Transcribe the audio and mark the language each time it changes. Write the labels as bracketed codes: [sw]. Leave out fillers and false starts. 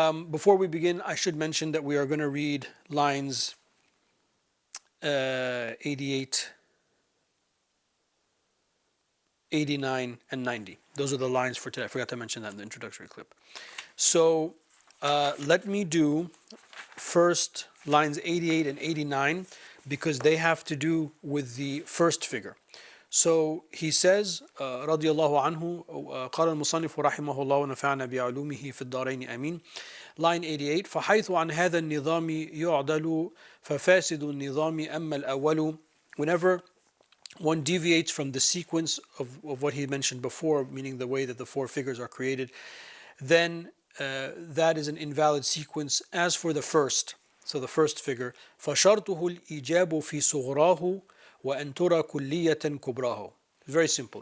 [en] Before we begin, I should mention that we are going to read lines 88, 89, and 90. Those are the lines for today. I forgot to mention that in the introductory clip. So let me do first lines 88 and 89 because they have to do with the first figure. So he says, [ar] رضي الله عنه, قال المصنف رحمه الله ونفعنا بعلومه في الدارين آمين. [en] Line 88, [ar] فحيث عن هذا النظام يعدل ففاسد النظام أما الأول. [en] Whenever one deviates from the sequence of what he mentioned before, meaning the way that the 4 figures are created, then that is an invalid sequence. As for the first, so the first figure, [ar] فشرطه الإيجاب في صغراه وأن ترى كلية كبراه. [en] Very simple.